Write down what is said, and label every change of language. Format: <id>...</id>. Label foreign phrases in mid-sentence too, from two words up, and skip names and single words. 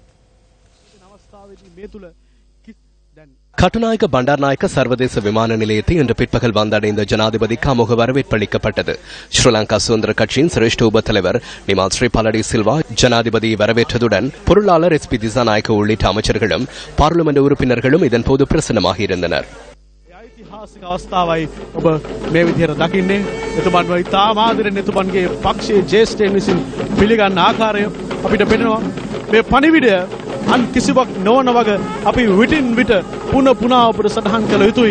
<ta>கட்டுநாயக்க பண்டார்நாயக்க சர்வதேச விமான நிலையத்தை இன்று பிற்பகல் வந்தடைந்த ஜனாதிபதிக்கு அமோக வரவேற்பளிக்கப்பட்டது. ஸ்ரீலங்கா சுதந்திர கட்சியின் சிரேஷ்ட உப தலைவர் நிமால் ஸ்ரீபாலடி சில்வா ஜனாதிபதியை வரவேற்றதுடன் பொருளாளர் SP திசாநாயக்க உள்ளிட்ட அமைச்சர்களும் பாராளுமன்ற உறுப்பினர்களும் இதன்போது பிரசன்னமாக இருந்தனர்.</ta> <si>අන් කිසිවක් නොවන වග අපි විටින් විට පුන පුනා අපට සටහන් කළ යුතුයි.</si>